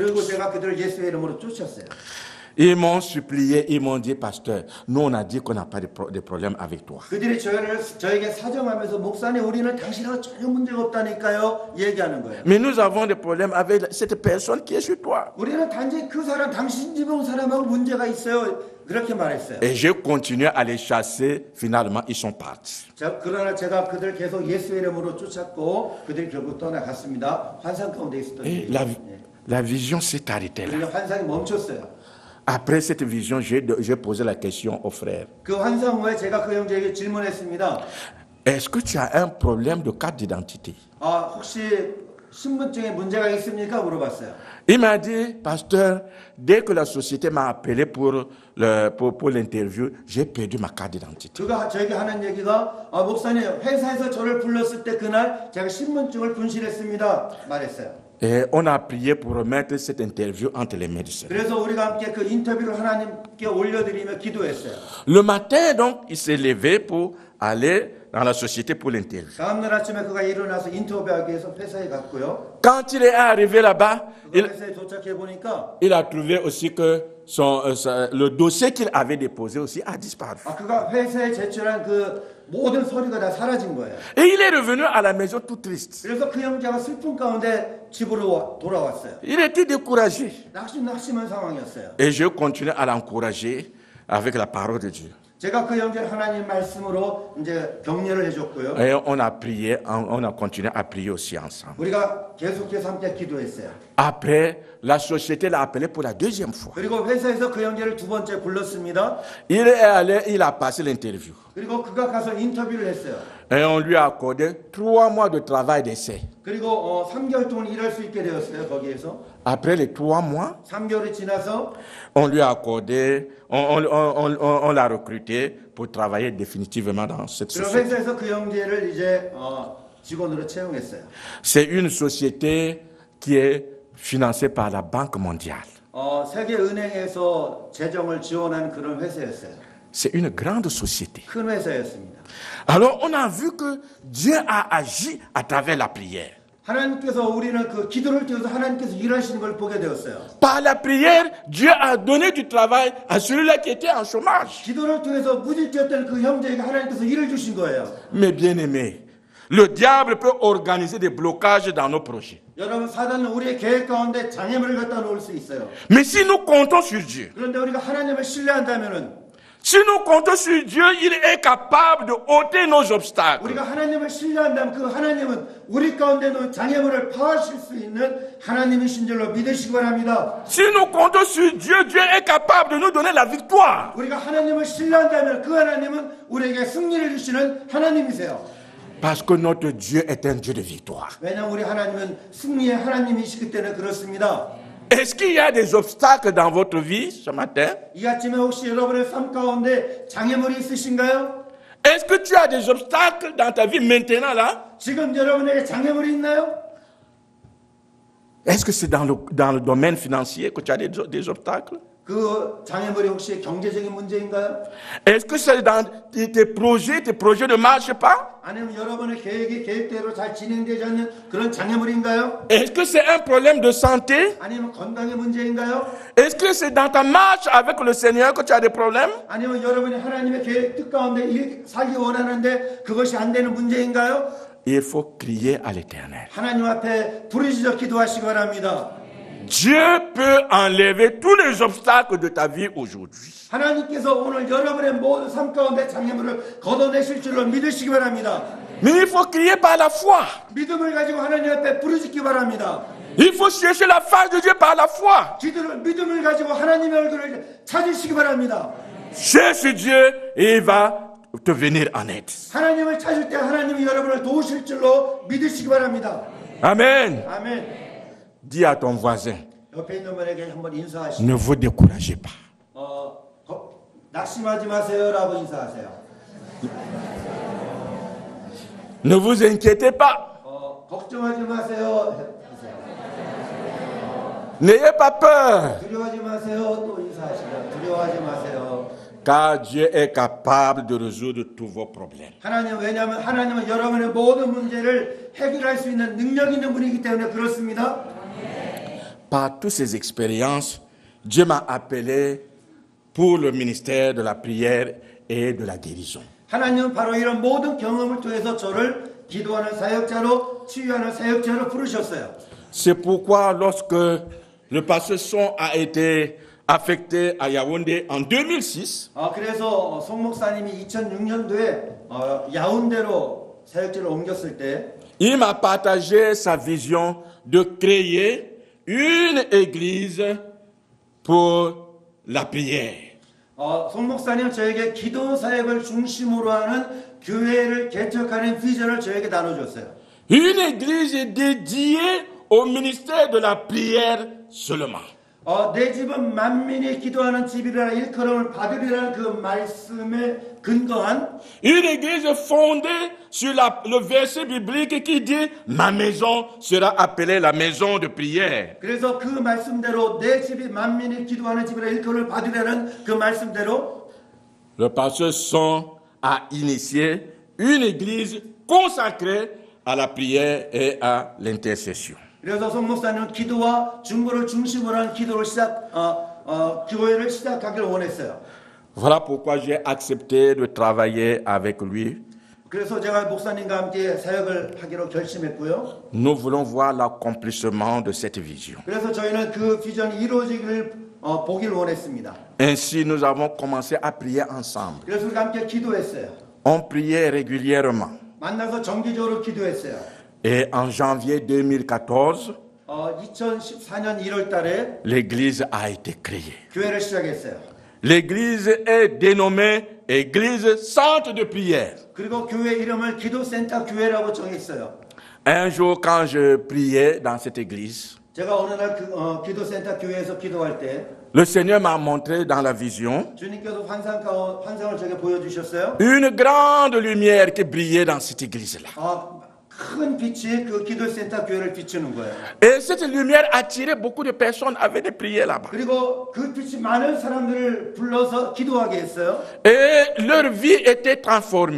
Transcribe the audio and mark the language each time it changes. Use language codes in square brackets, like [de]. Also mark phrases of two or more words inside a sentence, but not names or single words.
[ko] 그리고 제가 그들을 예수의 이름으로 쫓았어요. [fr] Ils m'ont supplié, ils m'ont dit, pasteur, nous on a dit qu'on n'a pas de problème avec toi. [ko] 그들이 저에게 사정하면서 목사님 우리는 당신하고 전혀 문제가 없다니까요 얘기하는 거예요. [fr] Mais nous avons des problèmes avec cette personne qui est chez toi. [ko] 우리는 단지 그 사람 당신 집에 온 사람하고 문제가 있어요. 그렇게 말했어요. [fr] Et j'ai continué à les chasser. Finalement, ils sont partis. [ko] 그러나 제가 그들 계속 예수의 이름으로 쫓았고 그들이 결국 떠나갔습니다. 환상 가운데 있었던 [fr] Et [ko] 일이에요. [fr] la vision s'est arrêtée là. [ko] 그러니까 환상이 멈췄어요. [fr] Après cette vision, j'ai posé la question aux frères. [ko] 그 환상 후에 제가 그 형제에게 질문했습니다. [fr] Est-ce que tu as un problème de carte d'identité? [ko] 혹시 신분증에 문제가 있습니까? 물어봤어요. [fr] Il m'a dit, pasteur, dès que la société m'a appelé pour l'interview, j'ai perdu ma carte d'identité. [ko] 그가 저에게 하는 얘기가 목사님 회사에서 저를 불렀을 때 그날 제가 신분증을 분실했습니다. 말했어요. [fr] Et on a prié pour remettre cette interview entre les médecins. [ko] 그래서 우리가 함께 그 인터뷰를 하나님께 올려드리며 기도했어요. [fr] Le matin, donc, il s'est levé pour aller dans la société pour l'interview. [ko] 다음날 아침에 그가 일어나서 인터뷰하기 위해서 회사에 갔고요. [fr] Quand il est arrivé là-bas, [ko] 회사에 도착해 보니까 [fr] il a trouvé aussi que le dossier qu'il avait déposé aussi a disparu. [ko] 그가 회사에 제출한 그 모든 서류가 다 사라진 거예요. [fr] Et il est revenu à la maison tout triste. [ko] 그래서 그 형제가 슬픔 가운데 집으로 돌아왔어요. [fr] Il était découragé. [ko] 낙심한 상황이었어요. [fr] Et je continue à l'encourager avec la parole de Dieu. [ko] 제가 그 형제를 하나님 말씀으로 이제 격려를 해줬고요. [fr] Et on a prié, on a continué à prier aussi ensemble. [ko] 우리가 계속해서 함께 기도했어요. [fr] Après, la société l'a appelé pour la deuxième fois. [ko] 그리고 회사에서 그 형제를 두 번째 불렀습니다. [fr] Il est allé, il a passé l'interview. [ko] 그리고 그가 가서 인터뷰를 했어요. [fr] Et on lui a accordé 3 mois de travail d'essai. [ko] 그리고 3개월 동안 일할 수 있게 되었어요. 거기에서. [fr] Après les 3 mois, [ko] 3개월이 지나서 [fr] on lui a accordé, on l'a recruté pour travailler définitivement dans cette [ko] 그리고 [fr] société. [ko] 회사에서 그 형제를 이제 직원으로 채용했어요. [fr] C'est une société qui est financée par la Banque mondiale. [ko] 세계은행에서 재정을 지원하는 그런 회사였어요. [fr] C'est une grande société. [ko] 큰 회사였습니다. [fr] Alors on a vu que Dieu a agi à travers la prière. [ko] 하나님께서 우리는 그 기도를 통해서 하나님께서 일하시는 걸 보게 되었어요. [fr] Par la prière, Dieu a donné du travail à celui-là qui était en chômage. [ko] 기도를 통해서 무직되었던 그 형제에게 하나님께서 일을 주신 거예요. [fr] Mes bien-aimés, le diable peut organiser des blocages dans nos projets. [ko] 여러분 사단은 우리의 계획 가운데 장애물을 갖다 놓을 수 있어요. [fr] Mais si nous comptons sur Dieu, [ko] 그런데 우리가 하나님을 신뢰한다면은 [fr] si nous comptons sur Dieu, il est capable de ôter nos obstacles. [ko] 우리가 하나님을 신뢰한다면 그 하나님은 우리 가운데 놓은 장애물을 파하실 수 있는 하나님이신 줄로 믿으시기 바랍니다. [fr] Si nous comptons sur Dieu, Dieu est capable de nous donner la victoire. [ko] 우리가 하나님을 신뢰한다면 그 하나님은 우리에게 승리를 주시는 하나님이세요. [fr] Parce que notre Dieu est un Dieu de victoire. [ko] 왜냐하면 우리 하나님은 승리의 하나님이시기 때문에 그렇습니다. [fr] Est-ce qu'il y a des obstacles dans votre vie ce matin? [ko] 이 아침에 혹시 여러분의 삶 가운데 장애물이 있으신가요? [fr] Est-ce que tu as des obstacles dans ta vie maintenant là? [ko] 지금 여러분에게 장애물이 있나요? [fr] Est-ce que c'est dans le domaine financier que tu as des obstacles? [ko] 그 장애물이 혹시 경제적인 문제인가요? [fr] Est-ce que c'est dans tes projets ne marchent pas? [ko] 아니면 여러분의 계획이 계획대로 잘 진행되지 않는 그런 장애물인가요? [fr] Est-ce que c'est un problème de santé? [ko] 아니면 건강의 문제인가요? [fr] Est-ce que c'est dans ta marche avec le Seigneur que tu as des problèmes? [ko] 아니면 여러분이 하나님의 계획 뜻 가운데 살기 원하는데 그것이 안 되는 문제인가요? [fr] Il faut crier à l'Éternel. [ko] 하나님 앞에 부르짖어 기도하시기 바랍니다. [fr] Dieu peut enlever tous les obstacles de ta vie aujourd'hui. [ko] 하나님께서 오늘 여러분의 모든 삶 가운데 장애물을 걷어내실 줄로 믿으시기 바랍니다. [fr] Mais il faut crier par la foi. [ko] 믿음을 가지고 하나님 앞에 부르짖기 바랍니다. [fr] Il faut chercher la face de Dieu par la foi. [ko] 믿음을 가지고 하나님의 얼굴을 찾으시기 바랍니다. [fr] cherche Dieu et il va te venir en aide. [ko] 하나님을 찾을 때 하나님이 여러분을 도우실 줄로 믿으시기 바랍니다. [fr] Amen. [ko] 아멘. [fr] Dis à ton voisin, [ko] 옆에 있는 분에게 한번 인사하시고 [fr] ne vous découragez pas. [ko] 낙심하지 마세요라고 인사하세요. [fr] Ne vous inquiétez pas. [ko] 걱정하지 마세요. [fr] N'ayez pas peur. [ko] 두려워하지 마세요. 또 인사하시죠. 두려워하지 마세요. [fr] Car Dieu est capable de résoudre tous vos problèmes. [ko] 왜냐하면 하나님은 여러분의 모든 문제를 해결할 수 있는 능력 있는 분이기 때문에 그렇습니다. [fr] Par toutes ces expériences, Dieu m'a appelé pour le ministère de la prière et de la guérison. [ko] 하나님은 바로 이런 모든 경험을 통해서 저를 기도하는 사역자로 치유하는 사역자로 부르셨어요. [fr] C'est pourquoi lorsque le pasteur Son a été affecté à Yaoundé en 2006, [ko] 그래서 송 목사님이 2006년도에 야운데로 사역지를 옮겼을 때 [fr] il m'a partagé sa vision de créer une église pour la prière. [ko] 송 목사님 저에게 기도 사역을 중심으로 하는 교회를 개척하는 비전을 저에게 나눠줬어요. [fr] Une église dédiée au ministère de la prière seulement. [ko] 내 집은 만민이 기도하는 집이라 일컬음을 받으리라는 그 말씀에 근거한 [fr] Une église fondée sur le verset biblique qui dit « Ma maison sera appelée la maison de prière ». [ko] 그래서 그 말씀대로 내 집이 만민이 기도하는 집이라 일컬음을 받으리라는 그 말씀대로 [fr] Le pasteur Son a initié une église consacrée à la prière et à l'intercession. [ko] 그래서 송 목사님은 기도와 중보를 중심으로 한 기도를 교회를 시작하기를 원했어요. [fr] Voilà pourquoi j'ai accepté de travailler avec lui. [ko] 그래서 제가 목사님과 함께 사역을 하기로 결심했고요. [fr] Nous voulons voir l'accomplissement de cette vision. [ko] 그래서 저희는 그 비전이 이루어지기를 보기를 원했습니다. [fr] Ainsi, nous avons commencé à prier ensemble. [ko] 그래서 우리가 함께 기도했어요. [fr] On priait régulièrement. [ko] 만나서 정기적으로 기도했어요. [fr] Et en janvier 2014, [ko] 2014년 1월 달에 [fr] l'église a été créée. [ko] 교회를 시작했어요. [fr] L'église est dénommée Église Centre de prière. [ko] 그리고 교회 이름을 기도센터 교회라고 정했어요. [fr] Un jour, quand je priais dans cette église, [ko] 제가 어느 날 기도센터 교회에서 기도할 때 [fr] le Seigneur m'a montré dans la vision [ko] 주님께서 환상을 제게 보여주셨어요. [fr] une grande lumière qui brillait dans cette église-là. [ko] 큰 빛이 그 기도센터 교회를 비추는 거예요. [fr] Et cette lumière attirait beaucoup de personnes à venir prier là-bas. [ko] 그리고 그 빛이 많은 사람들을 불러서 기도하게 했어요. [fr] Et leur vie était transformée.